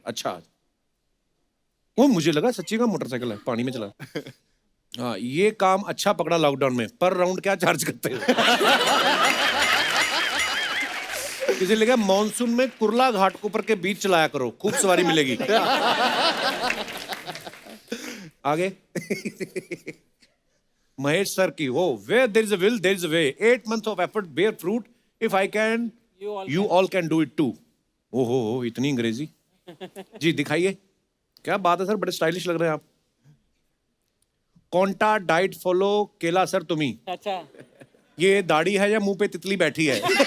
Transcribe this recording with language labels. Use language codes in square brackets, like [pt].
[hi] अच्छा, वो मुझे लगा सच्ची का मोटरसाइकिल है, पानी में चला। हाँ, ये काम अच्छा पकड़ा लॉकडाउन में। पर राउंड क्या चार्ज करते हो? किसी लगा मॉनसून में कुर्ला घाट ऊपर के बीच चलाया करो, खूब सवारी मिलेगी। आगे महेश सर की हो, [en] where there is a will there is a way, 8 months of effort bear fruit, if I can you all can do it too। [hi] ओहो, इतनी अंग्रेजी। जी दिखाइए, क्या बात है सर, बड़े स्टाइलिश लग रहे हैं आप। [mr] कौंटा डाइट फॉलो केला सर तुम्ही। [hi] अच्छा, ये दाढ़ी है या मुंह पे तितली बैठी है?